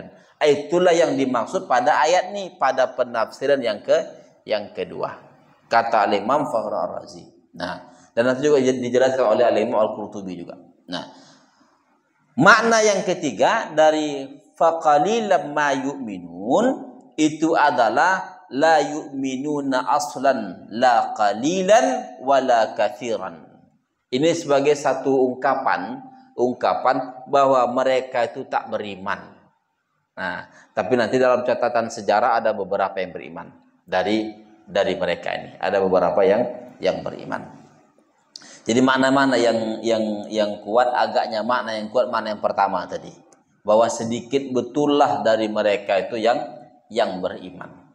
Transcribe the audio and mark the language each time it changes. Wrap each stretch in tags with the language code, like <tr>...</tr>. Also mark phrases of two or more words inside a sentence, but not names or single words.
<ms>Itulah yang dimaksud pada ayat ini, pada penafsiran yang kedua. Kata Imam Fakhruddin Ar-Razi. Nah, dan nanti juga dijelaskan oleh Imam Al-Qurtubi juga. Nah, makna yang ketiga dari</ms> <ar>فقليلا ما يؤمنون</ar> <ms>itu adalah</ms> <ar>لا يؤمنون أصلا لا قليلا ولا كثيرا.</ar> <ms>Ini sebagai satu ungkapan bahwa mereka itu tak beriman. Nah, tapi nanti dalam catatan sejarah ada beberapa yang beriman dari mereka ini. Ada beberapa yang beriman. Jadi mana-mana yang kuat, agaknya makna yang kuat mana yang pertama tadi, bahwa sedikit betullah dari mereka itu yang beriman.</ms>